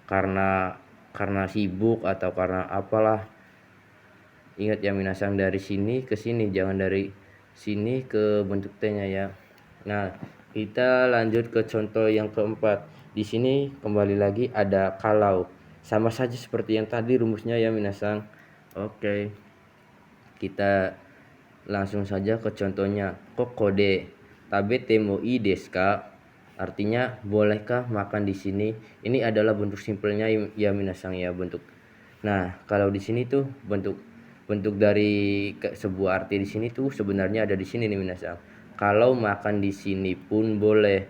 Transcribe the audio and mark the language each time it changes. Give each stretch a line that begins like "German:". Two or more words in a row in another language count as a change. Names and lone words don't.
Indonesian: Karena sibuk atau karena apalah. Ingat ya minasang, dari sini ke sini, jangan dari sini ke bentuk T-nya ya. Nah, kita lanjut ke contoh yang keempat. Di sini kembali lagi ada kalau. Sama saja seperti yang tadi rumusnya ya minasang. Oke. Kita langsung saja ke contohnya.
Japanese: ここで食べてもいいですか?
Indonesian: Artinya bolehkah makan di sini? Ini adalah bentuk simpelnya ya minasang ya, bentuk. Nah, kalau di sini tuh bentuk bentuk dari sebuah arti di sini tuh sebenarnya ada di sini nih minasang. Kalau makan di sini pun boleh.